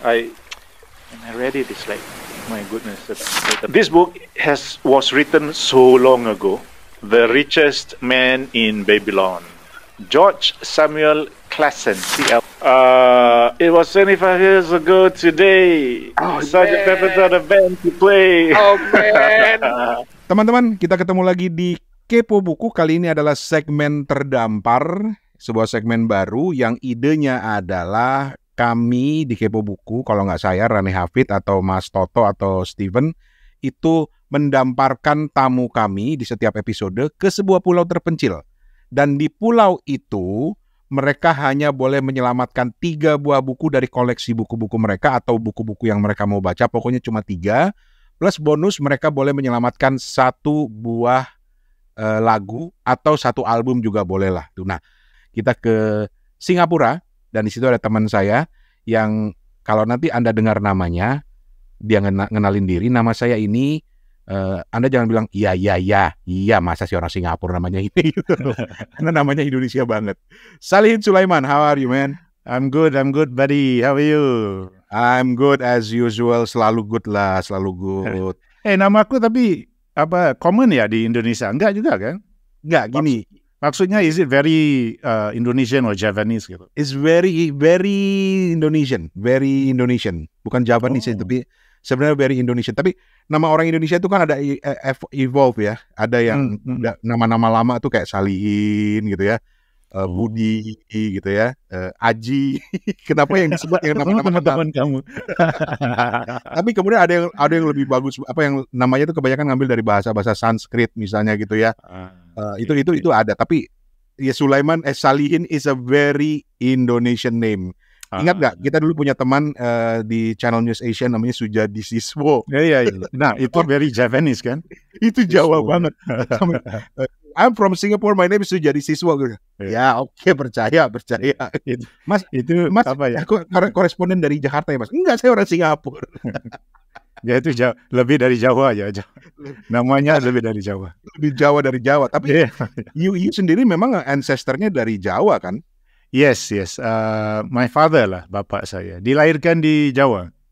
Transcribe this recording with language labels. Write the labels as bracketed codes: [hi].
[en] When I read it, it's like, my goodness. This book was written so long ago. The Richest Man in Babylon, George Samuel Clason, CL. It was 25 years ago today. Such a episode of band to play. Oh man. [id] Teman-teman, kita ketemu lagi di Kepo Buku. Kali ini adalah segmen terdampar, sebuah segmen baru yang idenya adalah kami di Kepo Buku, kalau nggak saya, Rane Hafid atau Mas Toto atau Steven, itu mendamparkan tamu kami di setiap episode ke sebuah pulau terpencil. Dan di pulau itu mereka hanya boleh menyelamatkan 3 buah buku dari koleksi buku-buku mereka atau buku-buku yang mereka mau baca, pokoknya cuma 3. Plus bonus mereka boleh menyelamatkan 1 buah lagu atau 1 album juga boleh lah. Nah, kita ke Singapura dan di situ ada teman saya yang kalau nanti Anda dengar namanya, dia ngenalin diri, nama saya ini, Anda jangan bilang iya masa sih orang Singapura namanya ini, karena namanya Indonesia banget. [en] Salihin Sulaiman, how are you man? I'm good buddy, how are you? I'm good as usual, [ms] selalu good lah, selalu good. [id] Nama aku tapi apa common ya di Indonesia? Enggak juga kan? Enggak, gini. Maksudnya [en] is it very Indonesian or Javanese gitu? It's very Indonesian, [id] bukan Javanese tapi sebenarnya [en] very Indonesian. [id] Tapi nama orang Indonesia itu kan ada evolve ya. Ada yang nama-nama lama tuh kayak Salihin gitu ya, Budi gitu ya, Aji. Kenapa yang disebut yang nama-nama teman kamu? Tapi kemudian ada yang lebih bagus, apa yang namanya itu kebanyakan ngambil dari bahasa Sanskrit misalnya gitu ya. Itu ada. Tapi ya [en] Salihin is a very Indonesian name. [id] Ingat nggak, kita dulu punya teman di Channel News Asia namanya Sujadi Siswo. Iya. Nah, itu [en] very Javanese [id] kan? Itu Jawa banget. [en] I'm from Singapore, my name is Sujadi Siswo. [id] Ya, oke, percaya. Mas, apa ya? Aku koresponden dari Jakarta ya, Mas? Enggak, saya orang Singapura. Ya itu lebih dari Jawa ya. Namanya lebih dari Jawa. Lebih Jawa dari Jawa. Tapi you sendiri memang ancestornya dari Jawa kan? [en] Yes. My father [id] lah, bapak saya. Dilahirkan di Jawa.